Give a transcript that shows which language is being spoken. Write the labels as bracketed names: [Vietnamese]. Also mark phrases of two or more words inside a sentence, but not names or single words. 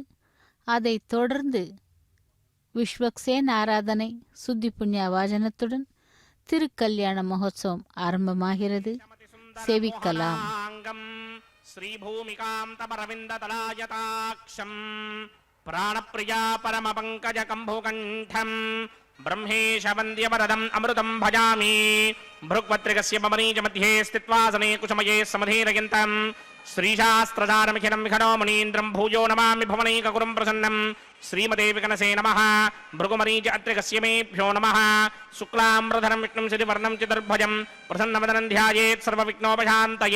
[Tamil] அதைத் தொடர்ந்து விஸ்வக்சேன் ஆராதனை சுத்தி புண்ணிய வாஜனத்துடன் திருக்கல்யாண மகோத்சவம் ஆரம்பமாகிறது. சேவிக்கலாம். [Sanskrit] श्रीभूमिकाम् तमरविन्ददलायताक्षम् प्राणप्रिया परमपङ्कज कम्बोकण्ठम् ब्रह्मेश वन्द्यवरदम् अमृतं भजामि. भृग्वत्रिकस्य पवनीज मध्ये स्थित्वासने कुसुमये समधीरयन्तम् श्रीशास्त्रधारमिखिलं विखनो मुनीन्द्रं भूयो नमामि भुवनैकगुरुं प्रसन्नं. श्रीमते विकनसे नमः. भृगुमरीच अत्रिकस्य मेभ्यो नमः. शुक्लाम्रधरं विष्णुं सिरिवर्णं चतुर्भुजं प्रसन्नवदनं ध्यायेत् सर्वविघ्नोपशान्तये.